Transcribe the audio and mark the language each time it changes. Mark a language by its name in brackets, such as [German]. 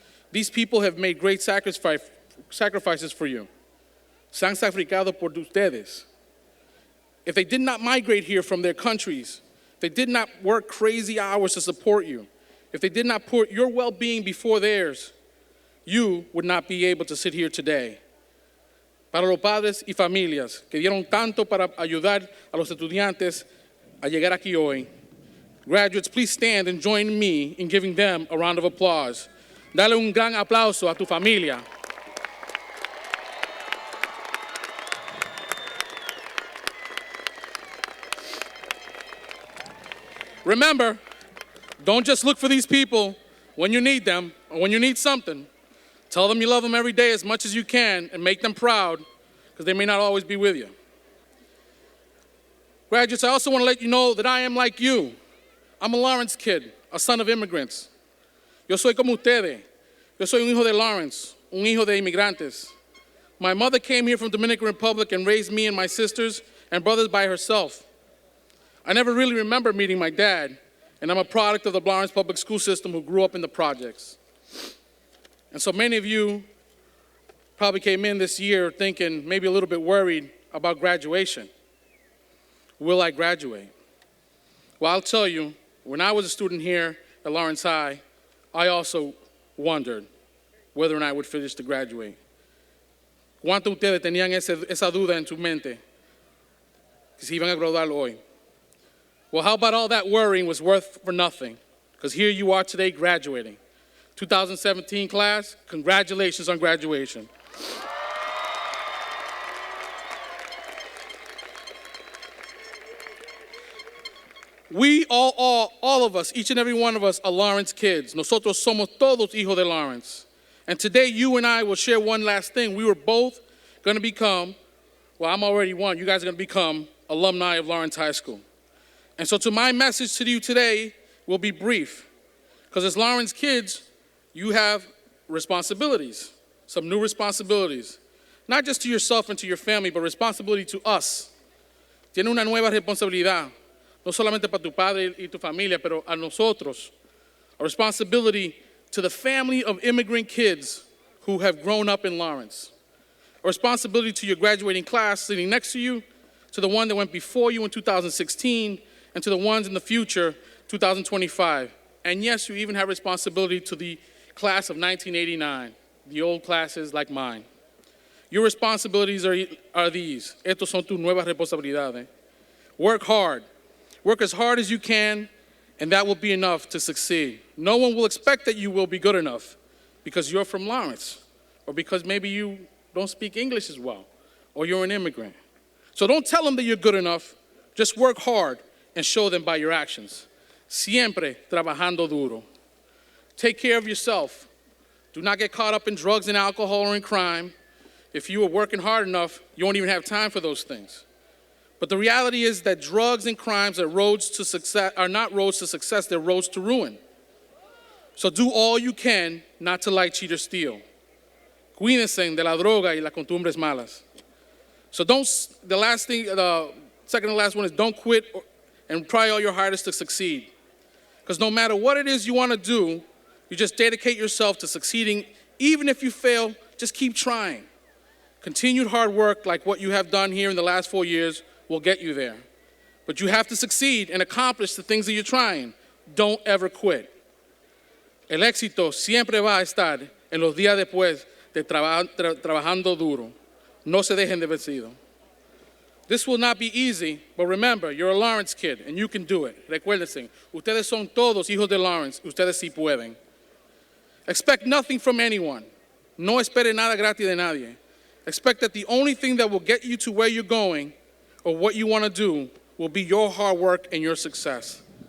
[English] These people have made great sacrifices for you. [Spanish] Se han sacrificado por ustedes. [English] If they did not migrate here from their countries, if they did not work crazy hours to support you, if they did not put your well-being before theirs, you would not be able to sit here today. [Spanish] Para los padres y familias que dieron tanto para ayudar a los estudiantes a llegar aquí hoy, [English] graduates, please stand and join me in giving them a round of applause. [Spanish] Dale un gran aplauso a tu familia. [English] Remember, don't just look for these people when you need them or when you need something. Tell them you love them every day as much as you can and make them proud because they may not always be with you. Graduates, I also want to let you know that I am like you. I'm a Lawrence kid, a son of immigrants. [Spanish] Yo soy como ustedes. Yo soy un hijo de Lawrence, un hijo de inmigrantes. [English] My mother came here from Dominican Republic and raised me and my sisters and brothers by herself. I never really remember meeting my dad, and I'm a product of the Lawrence public school system who grew up in the projects. And so many of you probably came in this year thinking, maybe a little bit worried about graduation. Will I graduate? Well, I'll tell you, when I was a student here at Lawrence High, I also wondered whether or not I would finish to graduate. [Spanish] ¿Cuántos de ustedes tenían esa duda en su mente? Que si iban a graduar hoy. [English] Well, how about all that worrying was worth for nothing? Because here you are today graduating. 2017 class, congratulations on graduation. We all of us, each and every one of us are Lawrence kids. [Spanish] Nosotros somos todos hijos de Lawrence. [English] And today you and I will share one last thing. We were both going to become, well, I'm already one. You guys are going to become alumni of Lawrence High School. And so to my message to you today will be brief. Because as Lawrence kids, you have responsibilities, some new responsibilities. Not just to yourself and to your family, but responsibility to us. [Spanish] Tiene una nueva responsabilidad. No solamente para tu padre y tu familia, pero a nosotros. [English] A responsibility to the family of immigrant kids who have grown up in Lawrence. A responsibility to your graduating class sitting next to you, to the one that went before you in 2016, and to the ones in the future, 2025. And yes, you even have responsibility to the class of 1989, the old classes like mine. Your responsibilities are these. [Spanish] Estos son tus nuevas responsabilidades. [English] Work hard. Work as hard as you can, and that will be enough to succeed. No one will expect that you will be good enough because you're from Lawrence, or because maybe you don't speak English as well, or you're an immigrant. So don't tell them that you're good enough. Just work hard and show them by your actions. [Spanish] Siempre trabajando duro. [English] Take care of yourself. Do not get caught up in drugs and alcohol or in crime. If you are working hard enough, you won't even have time for those things. But the reality is that drugs and crimes are not roads to success, they're roads to ruin. So do all you can not to lie, cheat, or steal. [Spanish] Cuídense de la droga y las costumbres malas. [English] So the second to last one is don't quit and try all your hardest to succeed. Because no matter what it is you want to do, you just dedicate yourself to succeeding. Even if you fail, just keep trying. Continued hard work like what you have done here in the last 4 years will get you there. But you have to succeed and accomplish the things that you're trying. Don't ever quit. [Spanish] El éxito siempre va a estar en los días después de trabajando duro. No se dejen de vencido. [English] This will not be easy, but remember, you're a Lawrence kid, and you can do it. [Spanish] Recuérdense, ustedes son todos hijos de Lawrence, ustedes sí pueden. [English] Expect nothing from anyone. [Spanish] No espere nada gratis de nadie. [English] Expect that the only thing that will get you to where you're going or what you want to do will be your hard work and your success.